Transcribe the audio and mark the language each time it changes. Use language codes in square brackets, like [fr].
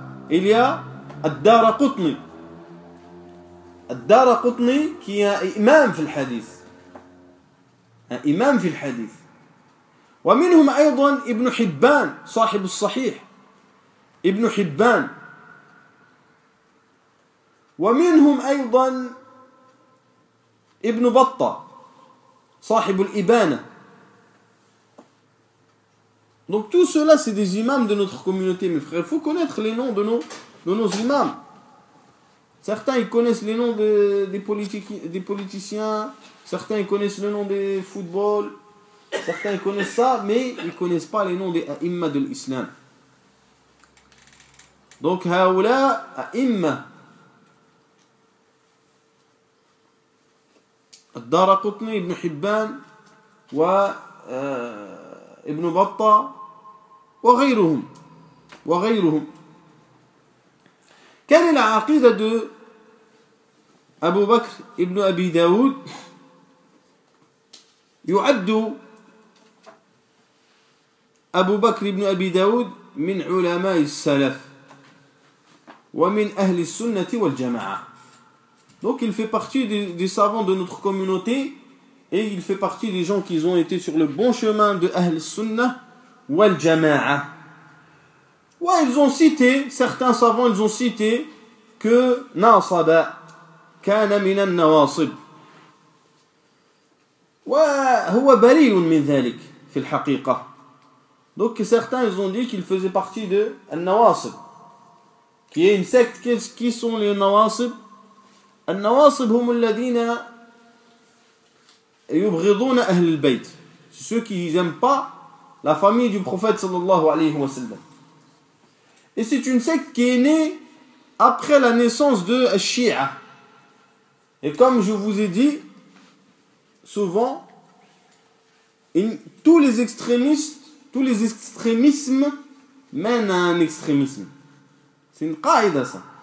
[fr] il y a Ad-Daraqutni. Ad-Daraqutni qui est un imam [ar] في الحديث. [fr] Un imam في الحديث. [ar] ومنهم أيضا ابن حبان صاحب الصحيح. ابن حبان. ومنهم أيضا ابن بطة صاحب الإبانة. [fr] Donc tout cela c'est des imams de notre communauté mes frères. Il faut connaître les noms de nos imams. Certains ils connaissent les noms des politiciens, certains ils connaissent le nom des football, certains ils connaissent ça, mais ils ne connaissent pas les noms des a'imma de l'islam. Donc [ar] haoula a'imma الدارقطني ابن حبان وابن بطة وغيرهم كان العقيدة [fr] de [ar] أبو بكر ابن أبي داود يعد أبو بكر ابن أبي داود من علماء السلف ومن أهل السنة والجماعة. [fr] Donc il fait partie des savants de notre communauté et il fait partie des gens qui ont été sur le bon chemin de Ahl Sunnah wal Jama'a. Ouais, ils ont cité, certains savants ils ont cité que [ar] Nasaba kana min al-nawasib. وهو بريء من ذلك في الحقيقة. [fr] Donc certains ils ont dit qu'il faisait partie de al-nawasib, qui est une secte. Qui sont les nawasib? [ar] النواصب هم الذين يبغضون أهل البيت. [fr] C'est ceux qui n'aiment pas la famille du prophète sallallahu alayhi wa sallam. Et c'est une secte qui est née après la naissance de Shia. Et comme je vous ai dit souvent, tous les extrémismes mènent à un extrémisme. C'est une qaïda ça.